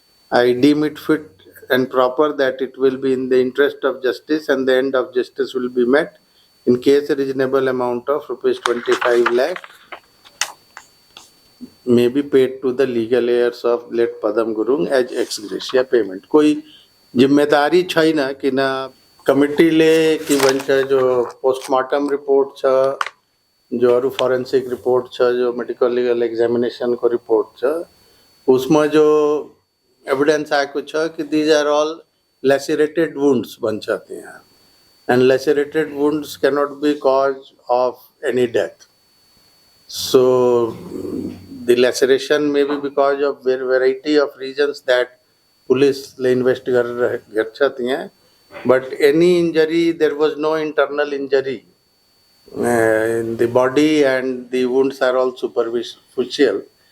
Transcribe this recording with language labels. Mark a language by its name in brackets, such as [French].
[English] I deem it fit and proper that it will be in the interest of justice and the end of justice will be met in case a reasonable amount of rupees 25 lakh may be paid to the legal heirs of late Padam Gurung as ex gratia payment. [Nepali] कोई जिम्मेदारी छैन किन कमिटीले के भन्छ जो postmortem report छ जो अरू फोरेन्सिक रिपोर्ट छ जो मेडिकल लिगल एक्जामिनेसन को रिपोर्ट छ उसमा जो एभिडेन्स आएको छ कि [English] these are all lacerated wounds [Nepali] भन्छ त्यहाँ [English] and lacerated wounds cannot be cause of any death. So the laceration may be because of variety of reasons that police investigate. But any injury, there was no internal injury in the body and the wounds are all superficial.